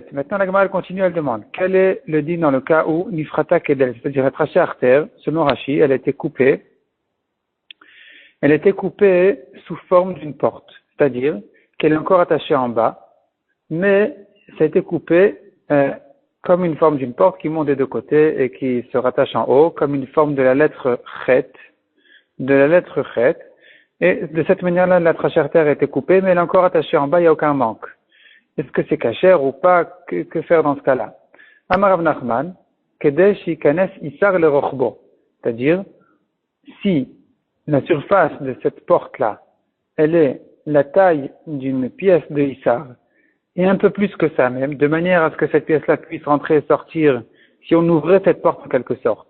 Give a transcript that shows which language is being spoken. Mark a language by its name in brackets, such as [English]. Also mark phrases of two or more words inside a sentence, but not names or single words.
[French] Maintenant, la Gemara continue, elle demande, quel est le din dans le cas où [Hebrew] נפרתה כדלת, [French] c'est-à-dire la trachée artère, selon Rashi, elle a été coupée sous forme d'une porte, c'est-à-dire qu'elle est encore attachée en bas, mais ça a été coupé comme une forme d'une porte qui monte des deux côtés et qui se rattache en haut, comme une forme de la lettre chet, et de cette manière-là, la trachée artère a été coupée, mais elle est encore attachée en bas, il n'y a aucun manque. Est-ce que c'est kasher ou pas? Que faire dans ce cas-là? [Hebrew] אמר רב נחמן כדי שיכנס איסר לרחבו. [French] C'est-à-dire, si la surface de cette porte-là, elle est la taille d'une pièce de issar, et un peu plus que ça même, de manière à ce que cette pièce-là puisse rentrer et sortir, si on ouvrait cette porte en quelque sorte.